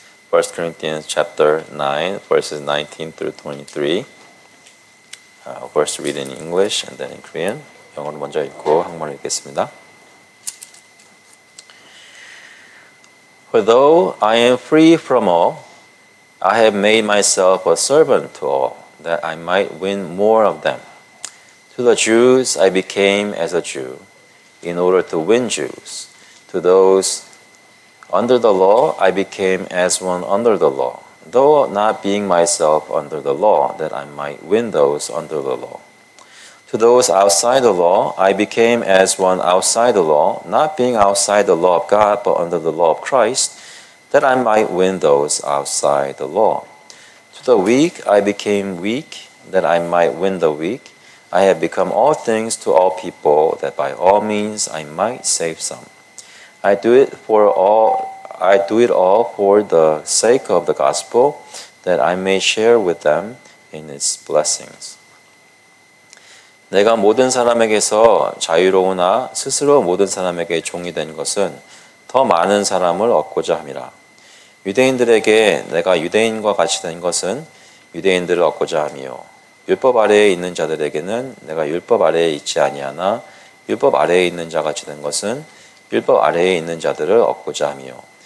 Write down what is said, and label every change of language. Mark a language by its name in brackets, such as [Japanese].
[English] 1 Corinthians chapter 9 verses 19 through 23. First read in English and then in Korean. [Korean] 영어로 먼저 읽고 한국말로 읽겠습니다. [English] For though I am free from all, I have made myself a servant to all, that I might win more of them. To the Jews I became as a Jew, in order to win Jews. To those under the law I became as one under the law, though not being myself under the law, that I might win those under the law. To those outside the law, I became as one outside the law, not being outside the law of God, but under the law of Christ, that I might win those outside the law. To the weak I became weak, that I might win the weak. I have become all things to all people, that by all means I might save some. I do it all for the sake of the gospel, that I may share with them in its blessings. [Korean] 내가 모든 사람에게서 자유로우나 스스로 모든 사람에게 종이 된 것은 더 많은 사람을 얻고자 함이라. 유대인들에게 내가 유대인과 같이 된 것은 유대인들을 얻고자 함이요. 율법 아래에 있는 자들에게는 내가 율법 아래에 있지 아니하나 율법 아래에 있는 자 같이 된 것은 율법 아래에 있는 자들을 얻고자 함이요.